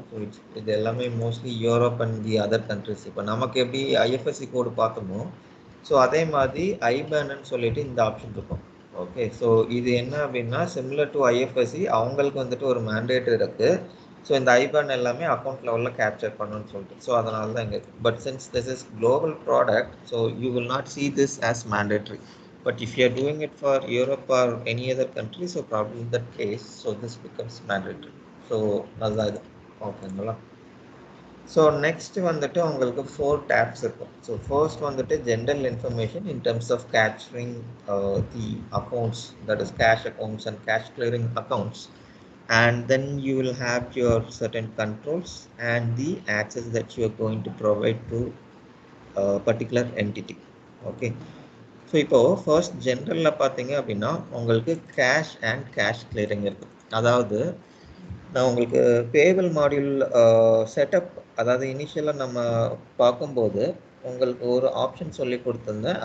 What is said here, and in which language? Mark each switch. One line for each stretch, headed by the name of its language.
Tamil: So இது எல்லாமே mostly Europe and the other countries. இப்போ நமக்கு எப்படி ஐஎஃப்எஸ்சி கோடு பார்த்தோமோ ஸோ அதே மாதிரி ஐபேன்னு சொல்லிட்டு இந்த ஆப்ஷன் இருக்கும். ஓகே, ஸோ இது என்ன அப்படின்னா சிமிலர் டு ஐஎஃப்எஸ்சி அவங்களுக்கு வந்துட்டு ஒரு மேண்டேட் இருக்குது. ஸோ இந்த ஐபேன் எல்லாமே அக்கௌண்ட் லெவலில் கேப்சர் பண்ணணும்னு சொல்லிட்டு ஸோ அதனால தான் இங்கே இருக்குது.
English: But since this is global product so you will not see this as mandatory. But if you are doing it for Europe or any other country, so probably in that case, so this becomes mandatory.
Tamil: So அதுதான் இது. ஓகேங்களா?
English: so next
Tamil: வந்துட்டு உங்களுக்கு 4 tabs இருக்கும்.
English: So first வந்துட்டு general information in terms of capturing the accounts, that is cash accounts and cash clearing accounts. And then you will have your certain controls and the access that you are going to provide to a particular entity.
Tamil: Okay, so இப்போது first ஜென்ரலில் பார்த்தீங்க அப்படின்னா உங்களுக்கு cash and cash clearing இருக்குது. அதாவது நான் உங்களுக்கு payable module setup, அதாவது இனிஷியலாக நம்ம பார்க்கும்போது உங்களுக்கு ஒரு ஆப்ஷன் சொல்லி கொடுத்துருந்தேன்.